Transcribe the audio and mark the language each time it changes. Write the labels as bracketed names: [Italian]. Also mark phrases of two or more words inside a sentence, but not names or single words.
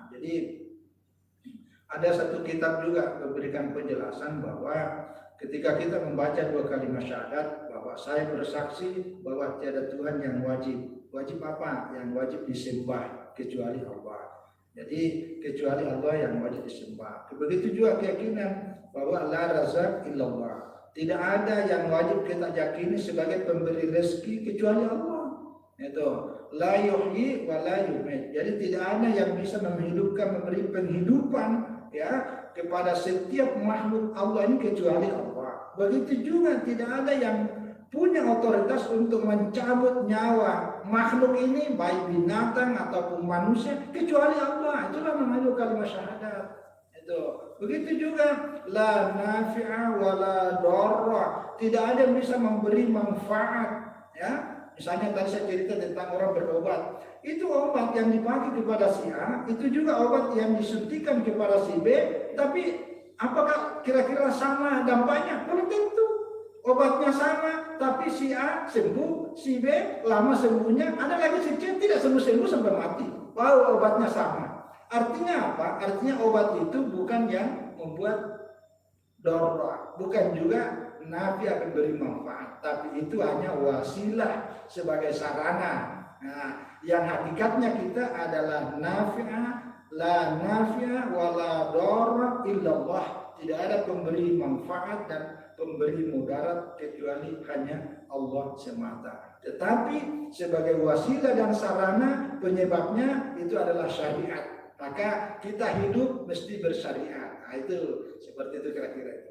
[Indonesian] Jadi ada satu kitab juga memberikan penjelasan bahwa ketika kita membaca dua kalimat syahadat, bahwa saya bersaksi bahwa tiada Tuhan yang wajib apa? Yang wajib disembah kecuali Allah. Jadi kecuali Allah yang wajib disembah. Begitu juga keyakinan bahwa [Arabic] لا رازق إلا الله. [Indonesian] Tidak ada yang wajib kita yakini sebagai pemberi rezeki kecuali Allah. Itu [Arabic] لا يحيي ولا يميت. [Indonesian] Jadi tidak ada yang bisa menghidupkan, memberi penghidupan ya kepada setiap makhluk Allah ini kecuali Allah. Begitu juga tidak ada yang punya otoritas untuk mencabut nyawa makhluk ini, baik binatang ataupun manusia, kecuali Allah. Itulah namanya kalimat syahadat. Itu. Begitu juga [Arabic] لا نافع ولا ضار. [Indonesian] Tidak ada yang bisa memberi manfaat ya. Misalnya tadi saya cerita tentang orang berobat, itu obat yang dipakai kepada si A, itu juga obat yang disuntikan kepada si B, tapi apakah kira-kira sama dampaknya? Belum tentu. Obatnya sama, tapi si A sembuh, si B lama sembuhnya, ada lagi si C tidak sembuh-sembuh sampai mati. Wow, obatnya sama. Artinya apa? Artinya obat itu bukan yang membuat dorra, bukan juga nafi akan beri manfaat, tapi itu hanya wasilah sebagai sarana. Nah, yang hakikatnya kita adalah nafi'a, [Arabic] لا نافع ولا ضار إلا الله. [Indonesian] Tidak ada pemberi manfaat dan pemberi mudarat kecuali hanya Allah semata. Tetapi sebagai wasilah dan sarana, penyebabnya itu adalah syariat. Maka kita hidup mesti bersyariat. Nah, itu seperti itu kira-kira itu.